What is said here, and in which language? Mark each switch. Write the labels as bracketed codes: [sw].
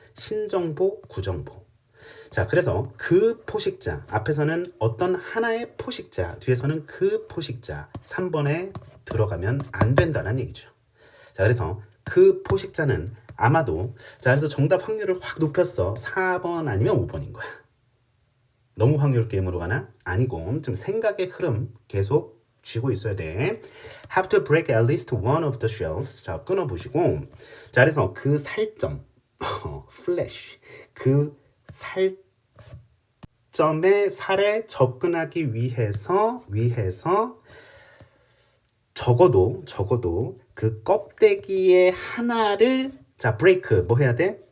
[ko] 신정보, 구정보. 자, 그래서 그 포식자, 앞에서는 어떤 하나의 포식자, 뒤에서는 그 포식자, 3번에 들어가면 안 된다는 얘기죠. 자, 그래서 그 포식자는 아마도 자, 그래서 정답 확률을 확 높였어. 4번 아니면 5번인 거야. 너무 확률 게임으로 가나? 아니고 좀 생각의 흐름 계속 쥐고 있어야 돼. [en] Have to break at least one of the shells. [ko] 자, 끊어보시고 자, 그래서 그 살점 flesh 그 살점의 살에 접근하기 위해서 적어도 그 껍데기의 하나를 자 브레이크 뭐 해야 돼?